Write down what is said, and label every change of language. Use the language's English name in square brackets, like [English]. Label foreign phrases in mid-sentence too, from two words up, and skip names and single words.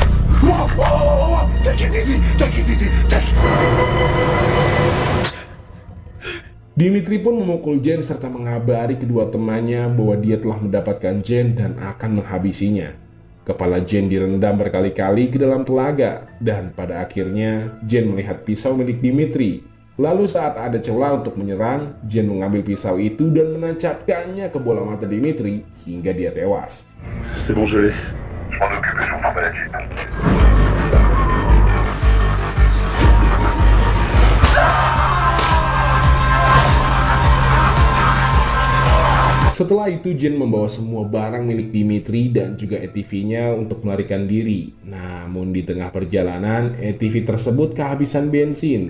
[Indonesian] Dimitri pun memukul Jen serta mengabari kedua temannya bahwa dia telah mendapatkan Jen dan akan menghabisinya. Kepala Jen direndam berkali-kali ke dalam telaga, dan pada akhirnya Jen melihat pisau milik Dimitri. Lalu saat ada celah untuk menyerang, Jen mengambil pisau itu dan menancapkannya ke bola mata Dimitri hingga dia tewas. [French] C'est bon, je l'ai. Je m'en occupe et je vous ferai la suite. [Indonesian] Setelah itu Jen membawa semua barang milik Dimitri dan juga ATV-nya untuk melarikan diri. Namun di tengah perjalanan, ATV tersebut kehabisan bensin.